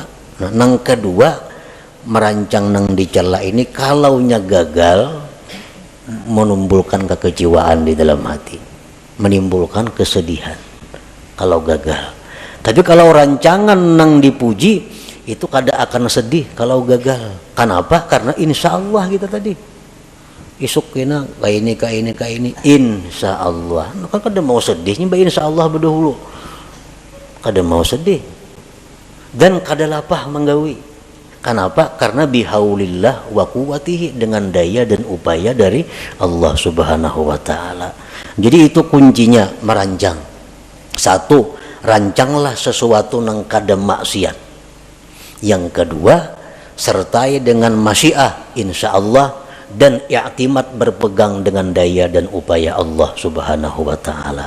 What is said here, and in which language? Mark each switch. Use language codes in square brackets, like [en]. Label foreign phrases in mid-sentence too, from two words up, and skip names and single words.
[id] Nah, yang kedua, merancang yang dicela ini kalaunya gagal, menimbulkan kekecewaan di dalam hati, menimbulkan kesedihan kalau gagal. [bjn] Tapi kalau rancangan yang dipuji itu kada akan sedih kalau gagal. [id] Kenapa? Karena [ar] insya Allah [id] kita tadi isuk kena kayak ini [ar] insya Allah. [bjn] Maka kada mau sedihnya [ar] insya Allah [bjn] berdahulu, kada mau sedih dan kada lapah menggawi. [ar] Kenapa? Karena bihaulillah wa quwwatihi, [id] dengan daya dan upaya dari Allah [ar] Subhanahu wa taala. [id] Jadi itu kuncinya merancang. Satu, rancanglah sesuatu yang kada maksiat. Yang kedua, sertai dengan masyiah insyaallah dan i'timad, berpegang dengan daya dan upaya Allah [ar] Subhanahu wa taala.